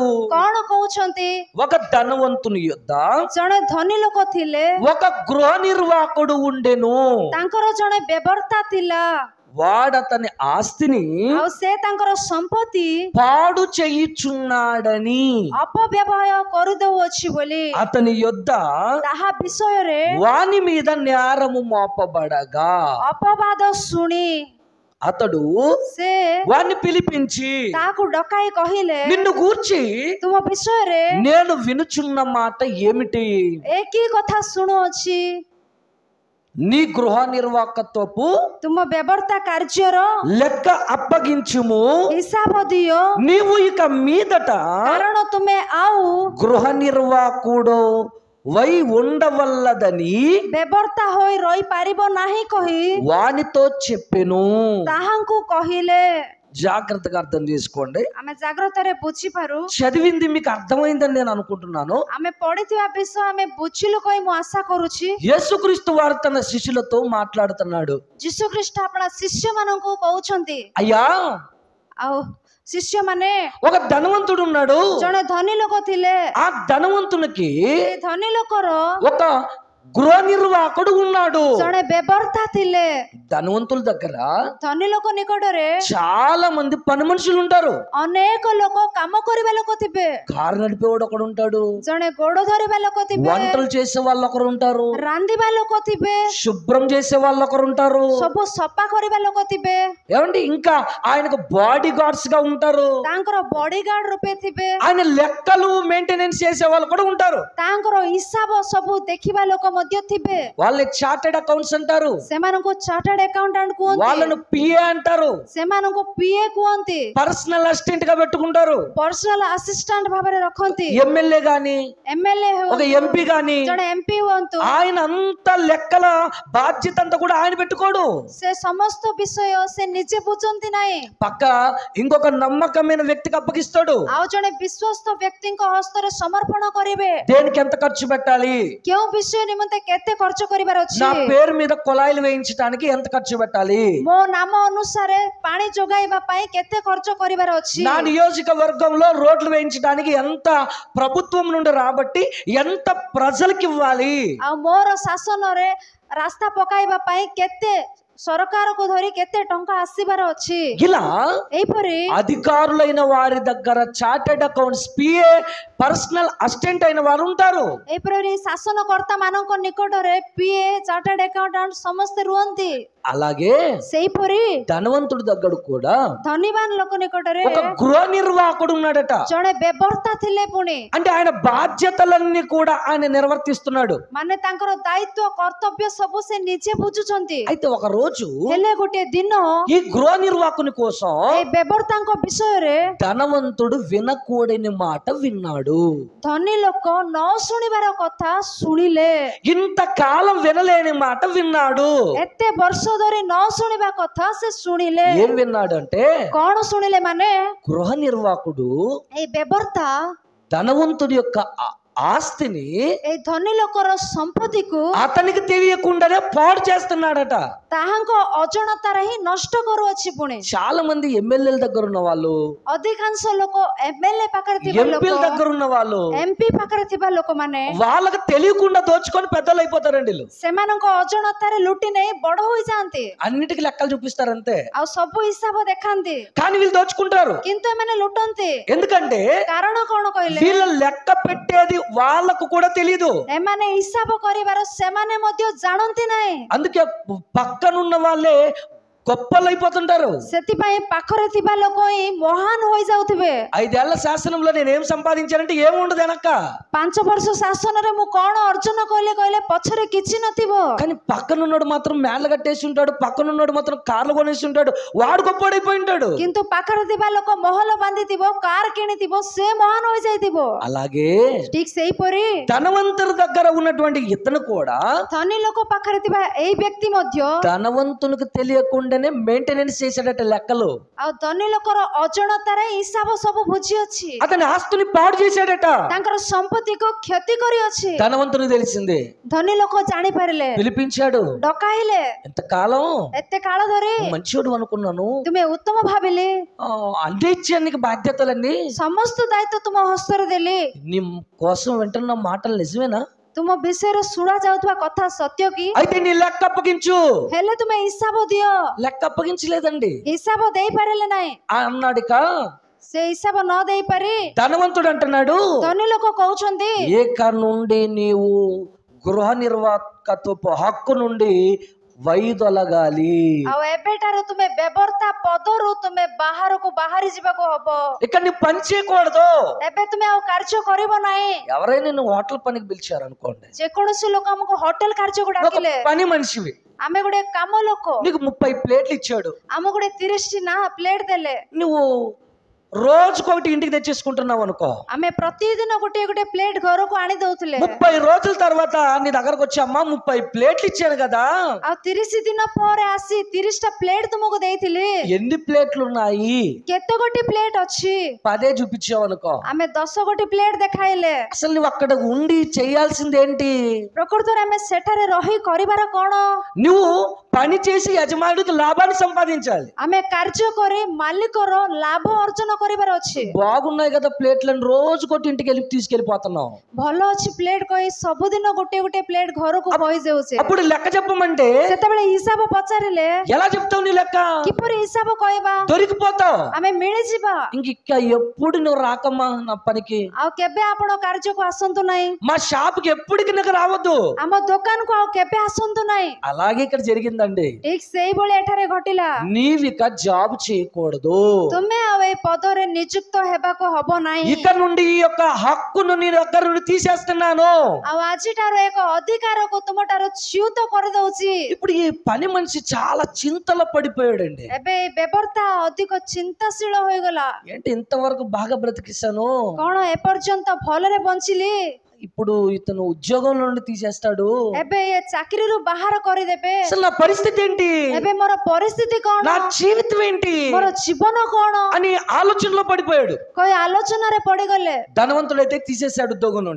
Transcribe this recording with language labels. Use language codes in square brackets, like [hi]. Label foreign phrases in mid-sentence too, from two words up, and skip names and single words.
[or] କଣ କହୁଛନ୍ତି? [te] ఒక ధనవంతుని యొద్ద [or] ଜଣେ ଧନୀ ଲୋକ ଥିଲେ, [te] ఒక గృహ నిర్వాహకుడు ఉండెను. [or] ତାଙ୍କର ଜଣେ ବ୍ୟବର୍ତ୍ତା ଥିଲା। [te] వాడతని ఆస్తిని [or] ଆଉ ସେ ତାଙ୍କର ସମ୍ପତ୍ତି [te] పాడు చేయుచున్నాడని [or] ଅପବ୍ୟବହାର କରିଦେଉଅଛି ବୋଲି [te] అతని యొద్ద [or] ତାହା ବିଷୟରେ [te] వాని మీద నేరము మోపబడగా [or] ଅପବାଦ ଶୁଣି [te] అతడు [or] ସେ [te] వాణ్ణి పిలిపించి [or] ତାହାକୁ ଡକାଇ କହିଲେ [te] నిన్ను గూర్చి [or] ତୁମ ବିଷୟରେ [te] నేను వినుచున్న మాట ఏమిటి? [or] ଏ କି କଥା ଶୁଣୁଅଛି? [te] నీ గృహ నిర్వాహకత్వపు [or] ତୁମ ବ୍ୟବର୍ତ୍ତା କାର୍ଯ୍ୟର [te] లెక్క అప్పగించుము. [or] ହିସାବ ଦିଅ, [te] నీవు ఇక మీదట [or] କାରଣ ତୁମେ ଆଉ [te] గృహ నిర్వాహకుడు వై ఉండవల్లదని [or] ବ୍ୟବର୍ତ୍ତା ହୋଇ ରହିପାରିବ ନାହିଁ କହି [te] వానితో చెప్పెను. [or] ତାହାଙ୍କୁ କହିଲେ। [te] జాగ్రత్తగా అర్థం చేసుకోండి. [or] ଆମେ ଜାଗ୍ରତରେ ବୁଝିପାରୁ, [te] చదివింది మీకు అర్థమైందని నేను అనుకుంటున్నాను. [or] ଆମେ ପଢିଥିବା ବିଷୟ ଆମେ ବୁଝିଲୁ କହି ମୁଁ ଆଶା କରୁଛି। [te] యేసుక్రీస్తు వారు తన శిష్యులతో మాట్లాడుతున్నాడు. [or] ଯୀଶୁ ଖ୍ରୀଷ୍ଟ ଆପଣା ଶିଷ୍ୟମାନଙ୍କୁ କହୁଛନ୍ତି, [te] అయ్యా, [or] ଆଉ ଶିଷ୍ୟମାନେ [te] ఒక ధనవంతుడు ఉన్నాడు. [or] ଜଣେ ଧନୀ ଲୋକ ଥିଲେ। [te] ఆ ధనవంతునికి [or] ସେ ଧନୀ ଲୋକର [te] ఒక గృహ నిర్వాహకుడు ఉన్నాడు. [or] ଜଣେ ବ୍ୟବର୍ତ୍ତା ଥିଲେ। [te] ధనవంతుల దగ్గర [or] ଧନୀ ଲୋକ ନିକଟରେ [te] చాలా మంది పని మనుషులు ఉంటారు. [or] ଅନେକ ଲୋକ କାମ କରିବା ଲୋକ ଥିବେ। [te] కారు నడిపేవాడు ఒకడు ఉంటాడు. [or] ଜଣେ ଗୋଡ ଧରିବା ଲୋକ ଥିବେ। [te] వంటలు చేసే వాళ్ళు ఒకరు ఉంటారు. [or] ରାନ୍ଧିବା ଲୋକ ଥିବେ। [te] శుభ్రం చేసే వాళ్ళు ఒకరు ఉంటారు. [or] ସବୁ ସଫା କରିବା ଲୋକ ଥିବେ। [te] ఏమండి, ఇంకా ఆయనకు [en] body guards [te] గా ఉంటారు. [or] ତାଙ୍କର ବଡିଗାର୍ଡ ରୂପେ ଥିବେ। [te] ఆయన లెక్కలు మెయింటెనెన్స్ చేసే వాళ్ళు కూడా ఉంటారు. [or] ତାଙ୍କର ହିସାବ ସବୁ ଦେଖିବା ଲୋକ ମଧ୍ୟ ଥିବେ। [te] వాళ్ళని [en] chartered accounts [te] అంటారు. [or] ସେମାନଙ୍କୁ [en] chartered accountant [or] କୁହନ୍ତି। [te] వాళ్ళను పిఏ అంటారు. [or] ସେମାନଙ୍କୁ ପିଏ କୁହନ୍ତି। [en] personal assistant [te] గా పెట్టుకుంటారు. [en] personal assistant [or] ଭାବରେ ରଖନ୍ତି। [te] ఎమ్మెల్యే గాని [or] ଏମଏଲଏ [te] ఒక ఎంపీ గాని [or] ଜଣେ ଏମପି ହୁଅନ୍ତୁ, [te] ఆయన అంత లెక్కల బాధ్యత అంతా కూడా ఆయన పెట్టుకోడు. [or] ସେ ସମସ୍ତ ବିଷୟ ସେ ନିଜେ ବୁଝନ୍ତି ନାହିଁ। [te] పక్క ఇంకొక నమ్మకమైన వ్యక్తికి అప్పగిస్తాడు. [or] ଆଉ ଜଣେ ବିଶ୍ୱସ୍ତ ବ୍ୟକ୍ତିଙ୍କ ହସ୍ତରେ ସମର୍ପଣ କରିବେ। [te] దేనికి ఎంత ఖర్చు పెట్టాలి, [or] କେଉଁ ବିଷୟ ନିମନ୍ତେ କେତେ ଖର୍ଚ୍ଚ କରିବାର ଅଛି, [te] నా పేరు మీద కుళాయిలు వేయించడానికి ఎంత ఖర్చు పెట్టాలి, [or] ମୋ నామ ଅନୁସାରେ ପାଣି ଯୋଗାଇବା ପାଇଁ କେତେ ଖର୍ଚ୍ଚ କରିବାର ଅଛି, [te] నా నియోజకవర్గంలో రోడ్లు వేయించడానికి ఎంత ప్రభుత్వం నుండి రాబట్టి ఎంత ప్రజలకు ఇవ్వాలి, [or] ଆଉ ମୋର ଶାସନରେ ରାସ୍ତା ପକାଇବା ପାଇଁ କେତେ ସରକାରକୁ ଧରି କେତେ ଟଙ୍କା ଆସିବାର ଅଛି। [te] ఇలా [or] ଏହିପରି [te] అధికారులైన వారి దగ్గర [en] chartered accounts, [te] పిఏ, [en] personal assistant [te] అయిన వారు ఉంటారు. [or] ଏହିପରି ଶାସନକର୍ତ୍ତା ମାନଙ୍କ ନିକଟରେ ପିଏ, [en] chartered accountant [or] ସମସ୍ତେ ରୁହନ୍ତି। [te] అలాగే [or] ସେହିପରି [te] ధనవంతుడి దగ్గర కూడా [or] ଧନୀବାନ ଲୋକ ନିକଟରେ [te] ఒక గృహ నిర్వాహకుడు ఉన్నాడట. [or] ଜଣେ ବ୍ୟବର୍ତ୍ତା ଥିଲେ। ପୁଣି [te] అంటే ఆయన బాధ్యతలన్నీ కూడా ఆయన నిర్వర్తిస్తున్నాడు. [or] ମାନେ ତାଙ୍କର ଦାୟିତ୍ୱ କର୍ତ୍ତବ୍ୟ ସବୁ ସେ ନିଜେ ବୁଝୁଛନ୍ତି। [te] అయితే ఒక రోజు [or] ହେଲେ ଗୋଟିଏ ଦିନ [te] ఈ గృహ నిర్వాహకుని కోసం [or] ଏଇ ବ୍ୟବର୍ତ୍ତାଙ୍କ ବିଷୟରେ [te] ధనవంతుడు వినకూడని మాట విన్నాడు. [or] ଧନୀ ଲୋକ ନ ଶୁଣିବାର କଥା ଶୁଣିଲେ। [te] ఇంతకాలం వినలేని మాట విన్నాడు. [or] ଏତେ ବର୍ଷ ଧରି ନ ଶୁଣିବା କଥା ସେ ଶୁଣିଲେ। [te] ఏం విన్నాడు అంటే, [or] କଣ ଶୁଣିଲେ ମାନେ [te] గృహ నిర్వాహకుడు [or] ଏଇ ବ୍ୟବର୍ତ୍ତା [te] ధనవంతుడి యొక్క ఆస్తిని [or] ଏଇ ଧନୀ ଲୋକର ସମ୍ପତ୍ତିକୁ [te] అతనికి తెలియకుండానే పాడు చేస్తున్నాడట. [or] ତାହାଙ୍କ ଅଜଣତାରେ ହିଁ ନଷ୍ଟ କରୁଅଛି। ପୁଣି [te] చాలా మంది ఎమ్మెల్యేల దగ్గర ఉన్న వాళ్ళు, [or] ଅଧିକାଂଶ ଲୋକ ଏମଏଲଏ ପାଖରେ ଥିବା [te] ఎంపీల [or] ଲୋକ, [te] దగ్గర ఉన్న వాళ్ళు [or] ଏମପି ପାଖରେ ଥିବା ଲୋକମାନେ [te] వాళ్ళకి తెలియకుండా దోచుకొని పెద్దలు అయిపోతారండి. వీళ్ళు [or] ସେମାନଙ୍କ ଅଜଣତାରେ ଲୁଟି ନେଇ ବଡ ହୋଇଯାଆନ୍ତି। [te] అన్నిటికీ లెక్కలు చూపిస్తారంతే, [or] ଆଉ ସବୁ ହିସାବ ଦେଖାନ୍ତି, [te] కానీ వీళ్ళు దోచుకుంటారు. [or] କିନ୍ତୁ ଏମାନେ ଲୁଟନ୍ତି। [te] ఎందుకంటే [or] କାରଣ କଣ କହିଲେ, [te] వీళ్ళ లెక్క పెట్టేది వాళ్ళకు కూడా తెలియదు. [or] ଏମାନେ ହିସାବ କରିବାର ସେମାନେ ମଧ୍ୟ ଜାଣନ୍ତି ନାହିଁ। [te] అందుకే పక్కనున్న వాళ్ళే గొప్పలు అయిపోతుంటారు. [or] ସେଥିପାଇଁ ପାଖରେ ଥିବା ଲୋକ ହିଁ ମହାନ ହୋଇଯାଉଥିବେ। [te] 5 ఏళ్ల శాసనంలో నేను ఏం సంపాదించానంటే ఏముండదు వెనక, [or] 5 ବର୍ଷ ଶାସନରେ ମୁଁ କଣ ଅର୍ଜନ କଲି କହିଲେ ପଛରେ କିଛି ନଥିବ। [te] కానీ పక్కనున్నాడు మాత్రం మేళ్ళ కట్టేసి ఉంటాడు, పక్కనున్నాడు మాత్రం కార్లు కొనేసి ఉంటాడు, వాడు గొప్పడైపోయి ఉంటాడు। [or] କିନ୍ତୁ ପାଖରେ ଥିବା ଲୋକ ମହଲ ବାନ୍ଧିଥିବ, କାର କିଣିଥିବ, ସେ ମହାନ ହୋଇଯାଇଥିବ। [te] అలాగే [or] ଠିକ ସେହିପରି [te] ధనవంతుడి దగ్గర ఉన్నటువంటి ఇతను కూడా [or] ଧନୀ ଲୋକ ପାଖରେ ଥିବା ଏଇ ବ୍ୟକ୍ତି ମଧ୍ୟ [te] ధనవంతునికి తెలియకుండానే మెయింటెనెన్స్ చేసేటట్టు లెక్కలు, [or] ଆଉ ଧନୀ ଲୋକର ଅଜଣତାରେ ହିସାବ ସବୁ ବୁଝି ଅଛି। [te] అతని ఆస్తిని పాడు చేశాడట। [or] ତାଙ୍କର ସମ୍ପତ୍ତିକୁ କ୍ଷତି କରିଅଛି। [te] ధనవంతునికి తెలిసింది, [or] ଧନୀ ଲୋକ ଜାଣିପାରିଲେ, [te] పిలిపించాడు। [or] ଡକାଇଲେ। [te] ఎంతకాలం [or] ଏତେ କାଳ ଧରି [te] మంచోడు అనుకున్నాను, [or] ତୁମେ ଉତ୍ତମ ଭାବିଲି, [te] అన్ని ఇచ్చాను నీకు బాధ్యతలన్నీ, [or] ସମସ୍ତ ଦାୟିତ୍ୱ ତୁମ ହସ୍ତରେ ଦେଲି, [te] నీ కోసం వింటున్న మాటలు నిజమేనా? [or] ତୁମ ବିଷୟ ଶୁଣା ଯାଉଥିବା କଥା ସତ୍ୟ କି [te] అయితే నీ లెక్క అప్పగించు. [or] ହେଲେ ତୁମ ହିସାବ ଦିଅ [te] లెక్క అప్పగించలేదండి [or] ହିସାବ ଦେଇ ପାରିଲେ ନାହିଁ [te] అన్నాడిక. [or] ସେ ହିସାବ ନ ଦେଇ ପାରି [te] ధనవంతుడు అంటున్నాడు, [or] ଧନୀ ଲୋକ କହୁଛନ୍ତି [te] ఏక నుండి నీవు గృహ నిర్వాహకత్వపు హక్కు నుండి వైదొలగాలి. [or] ଆଉ ଏବେଠାରୁ ତୁମେ ବ୍ୟବର୍ଥା ପଦରୁ ତୁମେ ବାହାରକୁ ବାହାରି ଯିବାକୁ ହବ। [te] ఇక్కడ నీ పని చేయకూడదు. [or] ଏବେ ତୁମେ ଆଉ କାର୍ଯ୍ୟ କରିବ ନାହିଁ। [te] ఎవరైనా నిన్ను హోటల్ పనికి పిలిచారు అనుకోండి, [or] ଯେକୌଣସି ଲୋକ ଆମକୁ ହୋଟେଲ କାର୍ଯ୍ୟକୁ [te] ఒక [or] ଡାକିଲେ [te] పని మనిషివి, [or] ଆମେ ଗୋଟେ କାମ ଲୋକ, [te] నీకు 30 ప్లేట్లు ఇచ్చాడు, [or] ଆମକୁ ଗୋଟେ 30ଟି ନା ପ୍ଲେଟ ଦେଲେ, [te] నువ్వు రోజుకొకటి ఇంటికి తెచ్చేసుకుంటున్నావు అనుకో, [or] ଆମେ ପ୍ରତିଦିନ ଗୋଟିଏ ଗୋଟେ ପ୍ଲେଟ ଘରକୁ ଆଣି ଦଉଥିଲେ। [te] 30 రోజుల తర్వాత నీ దగ్గరకు వచ్చి అమ్మా 30 ప్లేట్లు ఇచ్చాను కదా, [or] ଆଉ 30 ଦିନ ପରେ ଆସି 30ଟା ପ୍ଲେଟ ତୁମକୁ ଦେଇଥିଲି, [te] ఎన్ని ప్లేట్లు ఉన్నాయి [or] କେତେ ଗୋଟି ପ୍ଲେଟ ଅଛି [te] 10 చూపించావు అనుకో, [or] ଆମେ 10 ଗୋଟି ପ୍ଲେଟ ଦେଖାଇଲେ, [te] అసలు నువ్వు అక్కడ ఉండి చేయాల్సింది ఏంటి? [or] ପ୍ରକୃତରେ ଆମେ ସେଠାରେ ରହି କରିବାର କଣ? [te] నువ్వు పని చేసి యజమానుడికి లాభాన్ని సంపాదించాలి. [or] ଆମେ କାର୍ଯ୍ୟ କରି ମାଲିକର ଲାଭ ଅର୍ଜନ କରିବାର ଅଛି। [te] బాగున్నాయి కదా ప్లేట్లను రోజుకొకటి ఇంటికి వెళ్ళి తీసుకెళ్లిపోతున్నావు, [or] ଭଲ ଅଛି ପ୍ଲେଟ କହି ସବୁଦିନ ଗୋଟେ ଗୋଟେ ପ୍ଲେଟ ଘରକୁ ବହି ଯାଉଛେ। [te] అప్పుడు లెక్క చెప్పమంటే [or] ସେତେବେଳେ ହିସାବ ପଚାରିଲେ [te] ఎలా చెప్తావు? నీ లెక్క [or] କିପରି ହିସାବ କହିବା? [te] దొరికిపోతావు. [or] ଆମେ ମିଳିଯିବା। [te] ఇంక ఎప్పుడు నువ్వు రాకమ్మా నా పనికి, [or] ଆଉ କେବେ ଆପଣ କାର୍ଯ୍ୟକୁ ଆସନ୍ତୁ ନାହିଁ, [te] మా షాప్ కి ఎప్పటికి నాకు రావద్దు, [or] ଆମ ଦୋକାନକୁ ଆଉ କେବେ ଆସନ୍ତୁ ନାହିଁ। [te] అలాగే ఇక్కడ జరిగిందండి. [or] ଠିକ ସେଇଭଳି ଏଠାରେ ଘଟିଲା। [te] నీవిక జాబ్ చేయకూడదు, [or] ତୁମେ ଆଉ ଏଇ ପଦରେ ନିଯୁକ୍ତ ହେବାକୁ ହବ ନାହିଁ। [te] ఇక నుండి ఈ యొక్క హక్కును నీ దగ్గర నుండి తీసేస్తున్నాను. [or] ଆଉ ଆଜିଠାରୁ ଏକ ଅଧିକାରକୁ ତୁମଠାରୁ ଚ୍ୟୁତ କରିଦଉଛି। [te] ఇప్పుడు ఈ పని మనిషి చాలా చింతలో పడిపోయాడండి. [or] ଏବେ ଏଇ ବ୍ୟବର୍ଥା ଅଧିକ ଚିନ୍ତାଶୀଳ ହୋଇଗଲା। [te] ఏంటి ఇంతవరకు బాగా బ్రతికిస్తాను, [or] କଣ ଏପର୍ଯ୍ୟନ୍ତ ଭଲରେ ବଞ୍ଚିଲି, [te] ఇప్పుడు ఇతను ఉద్యోగం నుండి తీసేస్తాడు, [or] ଏବେ ଏ ଚାକିରିରୁ ବାହାର କରିଦେବେ, [te] అసలు నా పరిస్థితి ఏంటి, [or] ଏବେ ମୋର ପରିସ୍ଥିତି କଣ, [te] నా జీవితం ఏంటి [or] ମୋର ଜୀବନ କଣ [te] అని ఆలోచనలో పడిపోయాడు. [or] କହି ଆଲୋଚନାରେ పడిଗଲେ। [te] ధనవంతుడైతే తీసేశాడు ఉద్యోగం నుండి.